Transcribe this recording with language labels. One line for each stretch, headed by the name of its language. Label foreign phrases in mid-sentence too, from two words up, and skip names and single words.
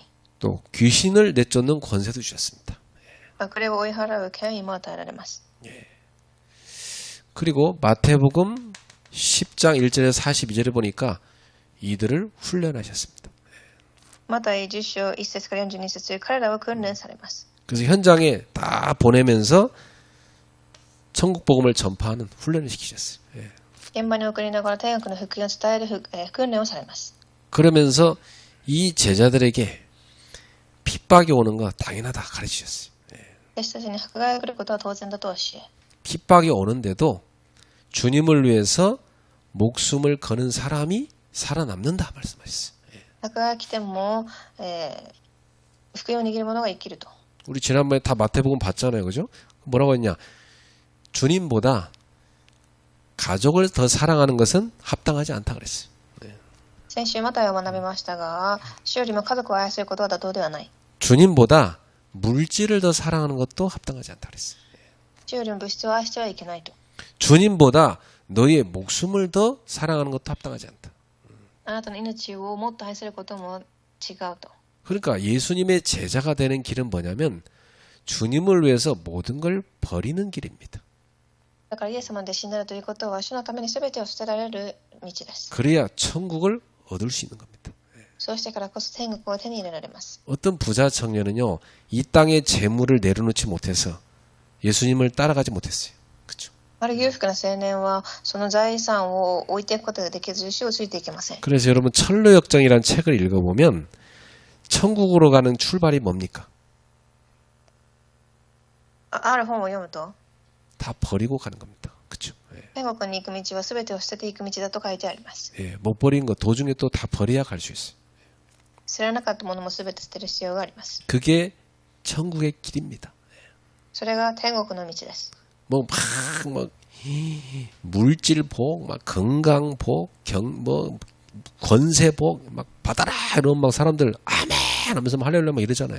Korean: 또 귀신을 내쫓는 권세도 주셨습니다.
Japanese: 悪霊を追い払う権威も与えられます。
Korean: 그리고 마태복음 10장 1절에서 42절에 보니까 이들을 훈련하셨습니다.
Japanese: また10章1節から42節、彼らは訓練されます。
Korean: 그래서 현장에 다 보내면서 천국 복음을 전파하는 훈련을 시키셨어요.
Japanese: 現場に送りながら天国の福音を伝える訓練をされます。
Korean: 그러면서 이 제자들에게 핍박이 오는 거 당연하다 가르치셨어요.
Japanese: 弟子たちに迫害が来ることは当然だと教え、
Korean: 핍박이 오는데도 주님을 위해서 목숨을 거는 사람이 살아남는다 말씀하셨어요.
Japanese: 迫害が来ても、福音を握る者が生きると。
Korean: 우리 지난번에 다 마태복음 봤잖아요. 그죠? 뭐라고 했냐? 주님보다 가족을 더 사랑하는 것은 합당하지 않다 그랬어요.
Japanese: 先週マタイを学びましたが、主よりも家族を愛することは妥当ではない。
Korean: 주님보다 물질을 더 사랑하는 것도 합당하지 않다 그랬어요.
Japanese: 主よりも物質を愛してはいけないと。
Korean: 주님보다 너희의 목숨을 더 사랑하는 것도 합당하지 않다.
Japanese: あなたの命をもっと愛することも違うと。
Korean: 그러니까 예수님의 제자가 되는 길은 뭐냐면 주님을 위해서 모든 걸 버리는 길입니다.
Japanese: だからイエス様の弟子になるということは、主のために全てを捨てられる道です。
Korean: 그래야 천국을 얻을 수 있는 겁니다.
Japanese: そうしてからこそ天国を手に入れられます。
Korean: 어떤 부자 청년은요, 이 땅에 재물을 내려놓지 못해서 예수님을 따라가지 못했어요. 그렇죠?
Japanese: ある裕福な青年は、その財産を置いていくことができず、主をついていけません。
Korean: 그래서 여러분 철로역정이라는 책을 읽어보면 천국으로 가는 출발이 뭡니까?
Japanese: ある本を読むと、
Korean: 다 버리고 가는 겁니다. 그렇죠? 예.
Japanese: 天国に行く道は全てを捨てていく道だと書いてあります。
Korean: 예, 못 버린 거 도중에 또 다 버려야 갈 수 있어요.
Japanese: 知らなかったものも全て捨てる必要があります。
Korean: 그게 천국의 길입니다.
Japanese: それが天国の道です。
Korean: 뭐 물질복, 막 건강복, 권세복, 막 받아라 이런 막 사람들 아멘 하면서 막 할렐루야 막 이러잖아요.